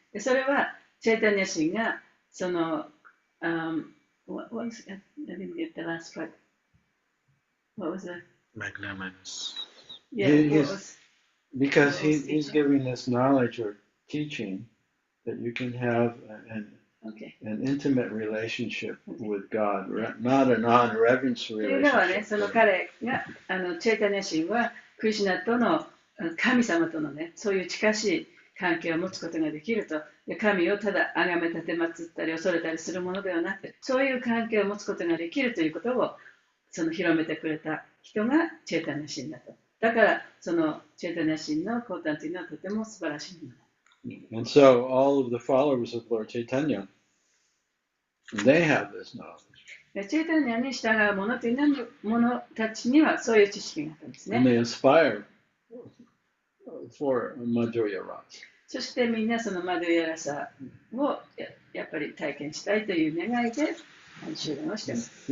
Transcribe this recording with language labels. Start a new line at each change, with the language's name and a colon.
Japanese: で、それはチェータニャ神がその、
English: what was it? I didn't get the last part. What was it? Magnanimous. Yeah, what was Because he's giving this knowledge or teaching that you can have an intimate relationship with God, not a non-reverence
Japanese: というのはね、
English: relationship.
Japanese: その彼がチェータニャ神はクリシュナとの神様とのね、そういう近しい関係を持つことができると。で、神をただ崇め立てまつったり恐れたりするものではなくて、そういう関係を持つことができるということをその広めてくれた人がチェータニャ神だと。だからそのチェータニャ神の講談というのはとても素晴らしいものだ。
English: And so all of the followers of Lord Chaitanya, they have this knowledge.
Japanese: チェータニャに従う者という者たちにはそういう知識があったんです
English: And
Japanese: ね。
English: they aspire for Madhurya Rasa.
Japanese: そしてみんなそのマドゥヤラサをやっぱり体験したいという願いで修練をしています。